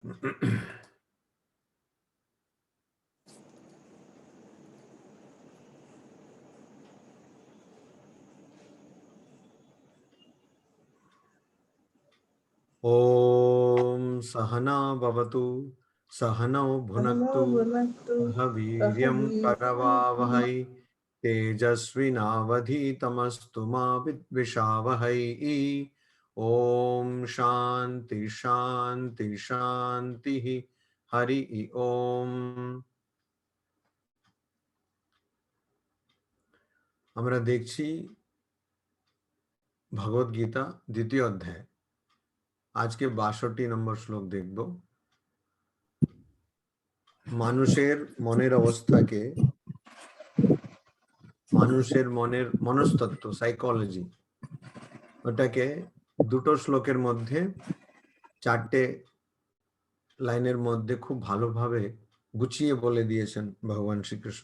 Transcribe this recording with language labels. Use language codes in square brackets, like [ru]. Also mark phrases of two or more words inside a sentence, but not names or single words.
[sa] ओम सहना भवतु सहनौ भुनक्तु सह वीर्यं करवावहै तेजस्विनावधीतमस्तु मा विद्विषावहै। ओम शांति शांति शांति। हरि ओम। [bn] আমরা দেখছি ভগবদ গীতা দ্বিতীয় অধ্যায়। আজকে 62 নম্বর শ্লোক দেখব। মানুষের মনের অবস্থাকে, মানুষের মনের মনস্তত্ত্ব, সাইকোলজি, ওটাকে দুটো শ্লোকের মধ্যে, চারটে লাইনের মধ্যে খুব ভালোভাবে গুছিয়ে বলে দিয়েছেন ভগবান শ্রীকৃষ্ণ।